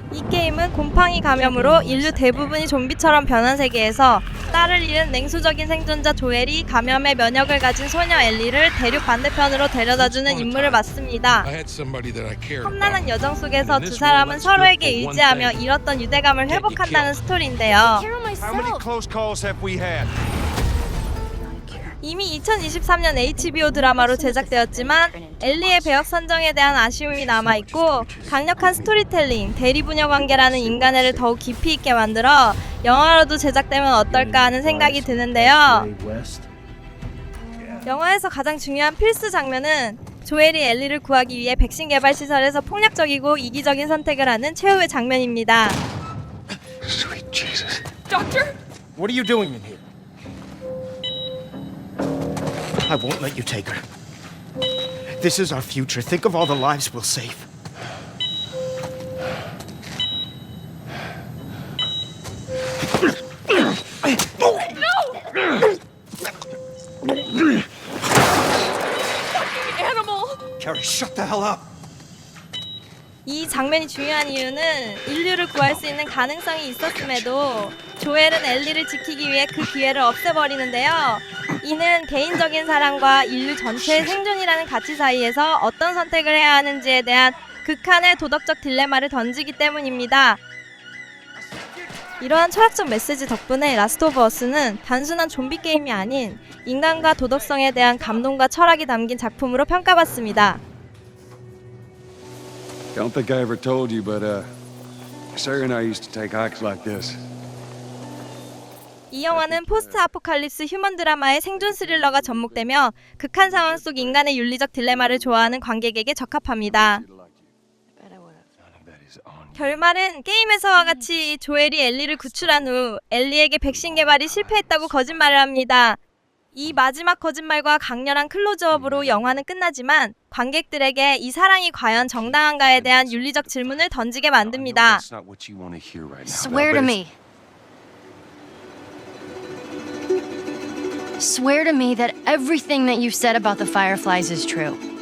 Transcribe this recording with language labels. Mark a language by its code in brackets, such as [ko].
[ko] 이 게임은 곰팡이 감염으로 인류 대부분이 좀비처럼 변한 세계에서 딸을 잃은 냉소적인 생존자 조엘이 감염의 면역을 가진 소녀 엘리를 대륙 반대편으로 데려다주는 임무를 맡습니다. 험난한 여정 속에서 두 사람은 서로에게 의지하며 잃었던 유대감을 회복한다는 스토리인데요. [en] How many close calls have we had? [ko] 이미 2023년 HBO 드라마로 제작되었지만 엘리의 배역 선정에 대한 아쉬움이 남아있고 강력한 스토리텔링, 대리부녀 관계라는 인간애를 더욱 깊이 있게 만들어 영화로도 제작되면 어떨까 하는 생각이 드는데요. 영화에서 가장 중요한 필수 장면은 조엘이 엘리를 구하기 위해 백신 개발 시설에서 폭력적이고 이기적인 선택을 하는 최후의 장면입니다. [en] Sweet Jesus. What are you doing in here? I won't let you take her. This is our future. Think of all the lives we'll save. Carrie, shut the hell up. [ko] 이 장면이 중요한 이유는 인류를 구할 수 있는 가능성이 있었음에도 조엘은 엘리를 지키기 위해 그 기회를 없애버리는데요. 이는 개인적인 사랑과 인류 전체의 생존이라는 가치 사이에서 어떤 선택을 해야 하는지에 대한 극한의 도덕적 딜레마를 던지기 때문입니다. 이러한 철학적 메시지 덕분에 라스트 오브 어스는 단순한 좀비 게임이 아닌 인간과 도덕성에 대한 감동과 철학이 담긴 작품으로 평가받습니다. [en] Don't think I ever told you, but Sarah and I used to take hikes like this. [ko] 이 영화는 포스트 아포칼립스 휴먼 드라마의 생존 스릴러가 접목되며 극한 상황 속 인간의 윤리적 딜레마를 좋아하는 관객에게 적합합니다. 결말은 게임에서와 같이 조엘이 엘리를 구출한 후 엘리에게 백신 개발이 실패했다고 거짓말을 합니다. 이 마지막 거짓말과 강렬한 클로즈업으로 영화는 끝나지만 관객들에게 이 사랑이 과연 정당한가에 대한 윤리적 질문을 던지게 만듭니다. [en] That's not what you want to hear right now. Swear to me. Swear to me that everything that you said about the Fireflies is true.